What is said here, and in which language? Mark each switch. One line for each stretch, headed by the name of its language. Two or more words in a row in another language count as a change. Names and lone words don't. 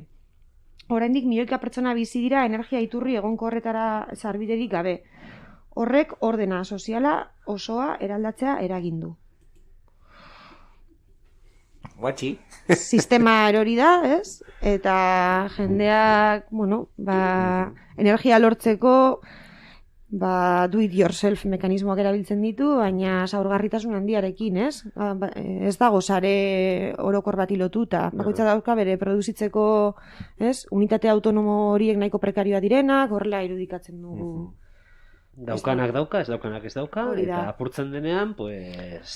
Basque: Oraindik milioika pertsona bizi dira energia iturri egonkorretara sarbiderik gabe. Horrek ordena soziala osoa eraldatzea eragin du. Guatxi. Sistema erori da, ez? Eta jendeak, energia lortzeko
English: do it yourself
Basque: mekanismoak erabiltzen ditu, baina zaurgarritasun handiarekin, ez? Ez dago sare orokor bati lotuta. Bakoitza dauka bere produzitzeko, ez? Unitate autonomo horiek nahiko prekarioa direnak, horrela irudikatzen dugu. Daukanak dauka, ez daukanak ez dauka, eta apurtzen denean, pues...